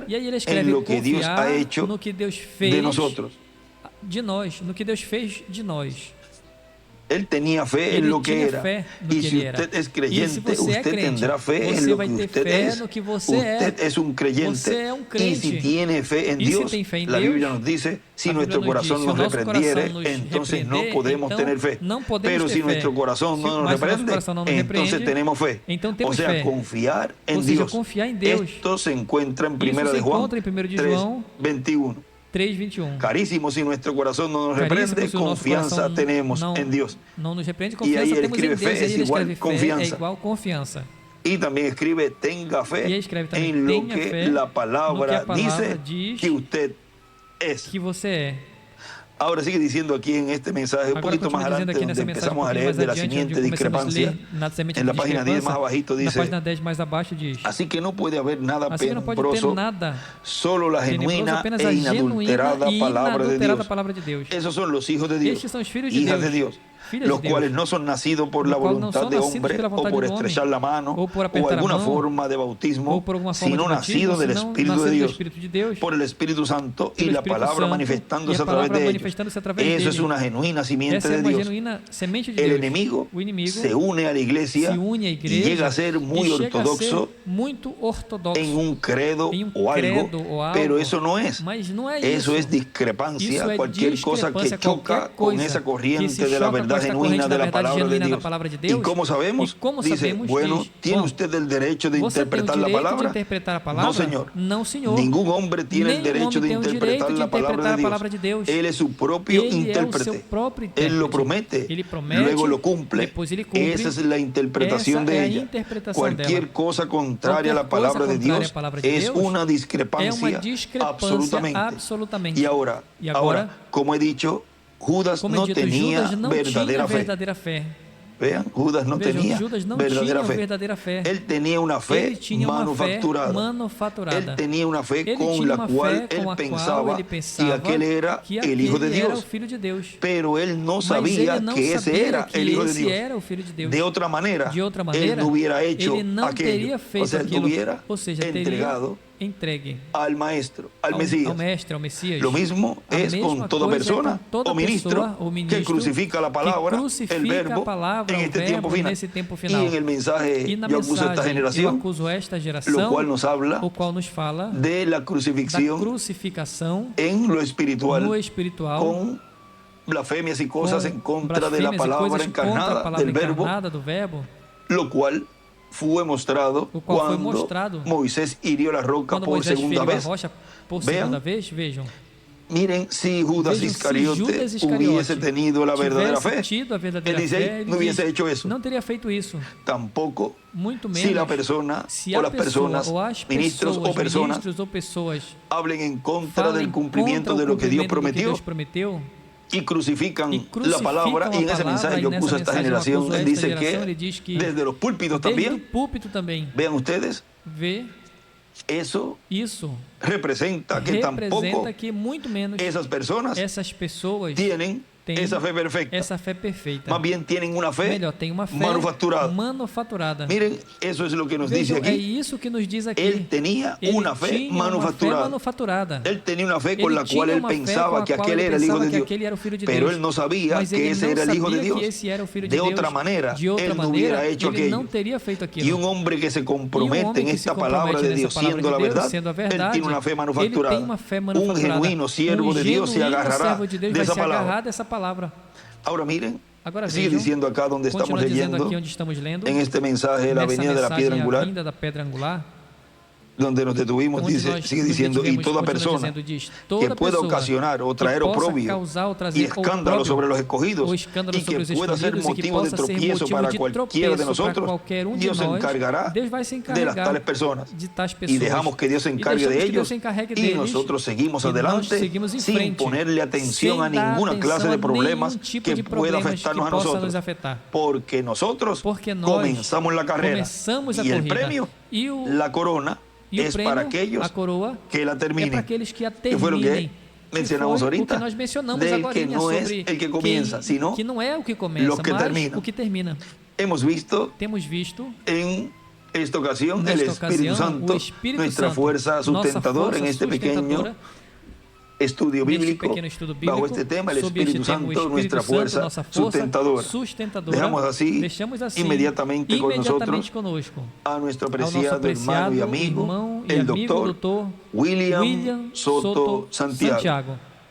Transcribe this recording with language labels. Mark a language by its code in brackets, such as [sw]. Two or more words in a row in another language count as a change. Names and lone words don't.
[pt] E aí ele [es] en [pt] escreve [es] lo que Dios [pt] confiar [es] ha hecho [pt] no que Deus fez [es] de nosotros. [pt] de nós, no que Deus fez de nós. [es] Él tenía fe en [pt] Ele [es] lo que [pt] tinha [es] era. [pt] fé no [es] Y [pt] que [es] si [pt] ele era. [es] usted es [pt] E se [es] creyente, [pt] você é [es] usted [pt] crente, [es] tendrá fe en [pt] você [es] lo [pt] vai [es] que [pt] ter [es] usted [pt] fé [es] es. [pt] no que você [es] Usted [pt] é. [es] es un creyente. [pt] Você é um [es] Y [pt] crente. [es] si tiene fe en [pt] E se [es] Dios, [pt] tem fé em [es] la [pt] Deus, [es] Biblia nos dice, si [pt] a [es] nuestro [pt] Bíblia nos diz, [es] corazón [pt] se o [es] nos [pt] nosso [es] reprendiere, [pt] coração nos [es] entonces no [pt] repreender, [es] podemos [pt] então [es] tener fe. [pt] não podemos [es] Pero [pt] ter [es] si [pt] fé. [es] nuestro corazón [pt] Se [es] no nos [pt] mas o nosso [es] reprende, [pt] coração não nos [es] entonces [pt] repreende, [es] tenemos fe. [pt] então [es] O [pt] temos [es] sea, [pt] fé. [es] confiar en [pt] Ou seja, [es] Dios. [pt] confiar em Deus. [es] Esto se encuentra en [pt] Isso [es] Primera [pt] se [es] de Juan [pt] encontra em 1 de [es] 3, [pt] João [es] 21. [pt] 3:21. [es] Carísimo, si nuestro corazón no nos [pt] Caríssimo, [es] reprende, [pt] se o nosso [es] confianza [pt] coração [es] tenemos [pt] não, [es] en Dios. [pt] não nos repreende, E aí confiança ele temos em escreve Deus. fé E aí ele [es] es igual [pt] escreve fé confiança. é igual confiança. [es] Y también escribe, tenga [pt] E [es] fe [pt] aí escreve também, [es] en lo [pt] tenha [es] que [pt] fé [es] la [pt] no que [es] palabra [pt] a palavra [es] dice [pt] diz [es] que usted es. [pt] que você é. [es] Ahora sigue diciendo aquí en este mensaje, un [pt] Agora [es] poquito más [pt] continua dizendo [es] adelante, [pt] aqui [es] donde [pt] nessa mensagem [es] empezamos a [pt] pouquinho [es] leer [pt] mais [es] de la [pt] adiante, onde [es] siguiente [pt] começamos a [es] discrepancia. [pt] ler na semente [es] En [pt] de [es] la página 10 más [pt] discrepância. [es] abajito [pt] Na [es] dice, [pt] página 10 mais abaixo diz: [es] así que no puede haber nada [pt] assim que não pode ter [es] penoso, [pt] nada [es] solo la [pt] tenebroso, [es] genuina [pt] apenas [es] e [pt] a genuína [es] inadulterada [pt] e [es] palabra de [pt] inadulterada [es] Dios. [pt] palavra de Deus. [es] Esos son los hijos de Dios, [pt] Estes são os filhos de [es] hijas [pt] Deus, [es] de Dios, [pt] filhas [es] los [pt] de Deus, [es] cuales no son nacidos por los la cuales no voluntad son de nacidos hombre [pt] pela [es] o [pt] vontade [es] por [pt] do homem, [es] estrechar la mano [pt] ou por [es] o [pt] apertar a [es] alguna [pt] mão, [es] forma de bautismo, [pt] ou por alguma forma [es] sino [pt] de [es] nacidos [pt] batismo, [es] del [pt] senão [es] Espíritu de [pt] nascido do [es] Dios, [pt] Espírito de Deus, [es] por el Espíritu Santo y [pt] pelo [es] la [pt] Espírito [es] palabra [pt] Santo, [es] manifestándose [pt] e [es] a través [pt] palavra [es] de ellos. [pt] manifestando-se através [es] Eso es [pt] dele. [es] una genuina simiente [pt] Essa é [es] de [pt] uma [es] Dios. [pt] genuína semente de [es] El [pt] Deus. [es] enemigo [pt] O inimigo [es] se une a la iglesia [pt] se une à [es] y [pt] igreja [es] llega a ser muy [pt] e chega a [es] ortodoxo [pt] ser muito ortodoxo [es] en un credo [pt] em um [es] o algo, [pt] credo ou algo, [es] pero eso no es. [pt] mas não é [es] Eso [pt] isso. [es] es discrepancia, [pt] Isso é [es] cualquier cosa que [pt] discrepância, [es] choca [pt] qualquer [es] con [pt] coisa [es] esa [pt] que [es] corriente [pt] se [es] de la [pt] choca com [es] verdad [pt] esta [es] genuina [pt] corrente [es] de [pt] da [es] la [pt] verdade [es] palabra de [pt] genuína da [es] Dios. [pt] palavra de [es] ¿Y [pt] Deus. [es] cómo sabemos? [pt] E como [es] Dice, [pt] sabemos, [es] bueno, [pt] diz, [es] ¿tiene [pt] bom, [es] usted el derecho de [pt] você tem o [es] interpretar la [pt] direito de [es] palabra? [pt] interpretar a palavra? [es] No, señor. [pt] Não, senhor. [es] Ningún hombre tiene el [pt] Nenhum [es] derecho de [pt] homem tem o [es] interpretar [pt] direito de [es] la palabra [pt] interpretar [es] de [pt] a palavra de [es] Dios. [pt] Deus. [es] Él es su propio [pt] Ele é o [es] intérprete. [pt] seu próprio [es] Él lo [pt] intérprete. [es] promete, [pt] Ele promete, [es] luego lo cumple. [pt] depois ele cumpre. [es] Esa es la interpretación [pt] Essa [es] de [pt] é a [es] ella. [pt] interpretação [es] Cualquier [pt] dela. [es] cosa contraria a la [pt] Qualquer [es] palabra [pt] coisa [es] de [pt] contrária [es] Dios [pt] à palavra de [es] es [pt] Deus [es] una [pt] é uma [es] discrepancia [pt] discrepância [es] absolutamente. [pt] absolutamente. [es] Y ahora, [pt] E agora, [es] como he dicho, Judas [pt] como [es] no [pt] é dito, [es] tenía [pt] Judas não tinha [es] verdadera fe. [pt] verdadeira fé. [es] Vean, Judas no [pt] Vejam, [es] tenía [pt] Judas não [es] verdadera [pt] tinha [es] fe. [pt] verdadeira fé. [es] Él tenía una [pt] Ele [es] fe [pt] tinha uma fé [es] manufacturada. [pt] manufaturada. [es] Él tenía una fe [pt] Ele [es] con [pt] tinha [es] la [pt] uma [es] cual [pt] fé [es] él [pt] com a qual [es] pensaba [pt] ele [es] que [pt] pensava [es] aquel era [pt] que [es] el Hijo de [pt] aquele era o [es] Dios. [pt] Filho de Deus. [es] Pero él no [pt] Mas [es] sabía [pt] ele não [es] que ese [pt] sabia [es] era [pt] que [es] el Hijo de [pt] esse [es] Dios. [pt] era o Filho de Deus. De outra maneira, Ele [es] no hubiera hecho [pt] ele não [es] aquello. [pt] teria feito [es] O sea, él [pt] aquilo, [es] hubiera [pt] ou seja, teria [es] entregado [pt] entregue [es] al maestro, al [pt] ao [es] Mesías. [pt] mestre, ao Messias. [es] Lo mismo [pt] A [es] es [pt] mesma [es] con toda [pt] coisa é [es] persona [pt] com toda [es] o ministro [pt] pessoa, o ministro [es] que crucifica la [pt] que [es] palabra, el [pt] crucifica [es] verbo, [pt] a palavra, [es] en [pt] o [es] este [pt] verbo, [es] tiempo final. [pt] nesse tempo [es] Y [pt] final. [es] en el mensaje [pt] E na [es] yo acuso esta [pt] mensagem eu [es] generación, [pt] acuso esta [es] lo [pt] geração, [es] cual nos habla [pt] o qual nos fala [es] de la [pt] da [es] crucifixión [pt] crucificação [es] en lo espiritual, [pt] no espiritual, [es] con blasfemias y cosas en contra de la [pt] blasfêmias e [es] palabra [pt] coisas contra a [es] encarnada [pt] palavra [es] del verbo, [pt] encarnada do verbo, [es] lo cual fue mostrado [pt] o qual foi [es] cuando [pt] mostrado [es] Moisés hirió la roca [pt] quando [es] por [pt] Moisés [es] segunda [pt] feriu a [es] vez. [pt] rocha por [es] Vean. [pt] segunda vez. Vejam, [es] Miren, si Judas [pt] vejam, se [es] Iscariote [pt] Judas Iscariote [es] hubiese tenido la verdadera [pt] tivesse [es] fe, [pt] tido a verdadeira [es] él dice, [pt] fé, [es] "Ey, [pt] ele [es] no hubiese [pt] diz, [es] hecho eso". [pt] não teria feito isso. [es] Tampoco [pt] Muito menos [es] si la persona [pt] se [es] o [pt] a [es] las [pt] pessoa [es] personas, [pt] ou as [es] ministros [pt] pessoas, [es] o personas, [pt] ministros ou pessoas [es] hablen en contra [pt] falem [es] del cumplimiento [pt] contra [es] de [pt] o [es] lo que Dios [pt] cumprimento do que [es] prometió [pt] Deus prometeu [es] y crucifican [pt] e [es] la [pt] crucificam [es] palabra. Y en [pt] a [es] ese [pt] palavra, [es] mensaje [pt] e [es] yo [pt] nessa [es] acuso a esta [pt] mensagem eu [es] generación. [pt] acuso a [es] Él [pt] esta [es] dice [pt] geração, [es] que [pt] ele diz que [es] desde los púlpitos [pt] desde o [es] también, [pt] púlpito também, [es] vean ustedes, [pt] vê [es] eso [pt] isso [es] representa que tampoco [pt] representa que muito menos [es] esas personas [pt] essas pessoas [es] tienen [pt] tem [es] esa fe perfecta. [pt] essa fé perfeita. [es] Más bien tienen una fe [pt] Melhor, tem uma fé [es] manufacturada. [pt] manufaturada. [es] Miren, eso es lo que nos dice [pt] Vejam, é [es] aquí. [pt] isso que nos diz aqui. [es] Él tenía [pt] Ele [es] una fe [pt] tinha uma fé [es] manufacturada. [pt] manufaturada. [es] Él tenía una fe con [pt] Ele [es] la cual [pt] tinha [es] él [pt] uma fé [es] pensaba [pt] com a [es] que [pt] qual [es] aquel [pt] ele [es] era el Hijo [pt] pensava [es] de [pt] que [es] Dios. [pt] aquele era o Filho de [es] Pero [pt] Deus. [es] él no sabía [pt] Mas [es] que [pt] ele [es] ese [pt] não [es] era el Hijo de [pt] sabia que [es] Dios. [pt] esse era o Filho de [es] De [pt] Deus. [es] otra manera, [pt] De outra [es] él no [pt] maneira, [es] hubiera hecho [pt] ele não [es] aquello. [pt] teria feito aquilo. [es] Y un hombre que se [pt] E um [es] compromete [pt] homem [es] en [pt] que se [es] esta palabra [pt] compromete [es] de [pt] nessa [es] Dios, [pt] palavra [es] siendo [pt] de [es] la [pt] Deus, [es] verdad, [pt] sendo a [es] él [pt] verdade, [es] tiene una fe [pt] ele tem [es] manufacturada. [pt] uma fé [es] Un [pt] manufaturada. [es] genuino siervo de Dios se [pt] genuíno [es] agarrará [pt] servo de Deus [es] de [pt] vai [es] esa [pt] se agarrar [es] palabra. [pt] dessa palavra. [es] Ahora miren, [pt] Agora [es] sigue [pt] vejam, [es] diciendo acá donde estamos [pt] continua dizendo [es] leyendo, [pt] aqui onde estamos lendo, [es] en este mensaje de la [pt] nessa [es] venida de la piedra [pt] mensagem, a [es] angular, [pt] vinda da pedra angular, [es] donde nos detuvimos, [pt] onde [es] dice, [pt] nós [es] sigue [pt] nos [es] diciendo, y [pt] detivemos, [es] toda [pt] continua [es] persona [pt] dizendo, diz, [es] que [pt] toda [es] pueda [pt] pessoa [es] ocasionar o [pt] que [es] traer [pt] possa [es] oprobio [pt] causar ou [es] y [pt] trazer [es] escándalo [pt] opróbio, [es] sobre los escogidos [pt] ou escândalo [es] y [pt] sobre [es] que [pt] os [es] pueda ser [pt] escolhidos e que [es] motivo de [pt] possa ser [es] tropiezo [pt] motivo [es] para [pt] de [es] cualquiera de [pt] tropeço para [es] nosotros, [pt] qualquer um de [es] Dios se [pt] nós, [es] encargará [pt] Deus vai se [es] de las [pt] encarregar [es] tales personas. [pt] de tais [es] Y [pt] pessoas. [es] dejamos que Dios se [pt] E [es] encargue [pt] deixamos [es] de [pt] que Deus [es] ellos [pt] se encarregue [es] y [pt] deles, [es] nosotros seguimos [pt] e nós [es] adelante [pt] seguimos em [es] sin [pt] frente, [es] ponerle atención [pt] sem [es] a [pt] dar [es] ninguna [pt] atenção [es] clase [pt] a [es] de problemas [pt] nenhum tipo [es] que [pt] de [es] pueda [pt] problemas [es] afectarnos [pt] que [es] a [pt] possa [es] nosotros. [pt] nos afetar. [es] Porque nosotros [pt] Porque nós [es] comenzamos la carrera [pt] começamos a [es] y el [pt] corrida, [es] premio, [pt] e o [es] la corona, [pt] E o [es] es [pt] prêmio, [es] para aquellos [pt] a coroa, [es] que la [pt] é [es] terminen. [pt] para aqueles que a [es] Que fue lo [pt] terminem. [es] que mencionamos [pt] foi o [es] ahorita, [pt] que nós mencionamos [es] del [pt] agora [es] que no es [pt] sobre [es] el que comienza, sino [pt] que não é o que começa, [es] los que [pt] mas [es] terminan. [pt] o que termina. [es] Hemos visto [pt] Temos visto [es] en esta ocasión el [pt] nesta [es] Espíritu [pt] ocasião [es] Santo, [pt] o Espírito [es] nuestra [pt] Santo, [es] fuerza [pt] nossa [es] sustentadora [pt] força [es] en este pequeño [pt] sustentadora, [es] estudio [pt] neste [es] bíblico, [pt] pequeno estudo bíblico, [es] bajo este tema, el [pt] sobre este [es] Espíritu [pt] tema, o [es] Santo, [pt] Espírito [es] nuestra [pt] Santo, [es] fuerza [pt] nossa força [es] sustentadora. [pt] sustentadora. Deixamos assim, [es] inmediatamente con nosotros, [pt] conosco, [es] a nuestro [pt] ao nosso [es] apreciado hermano [pt] apreciado [es] y amigo, [pt] irmão e [es] el [pt] amigo [es] doctor [pt] doutor William Soto Santiago.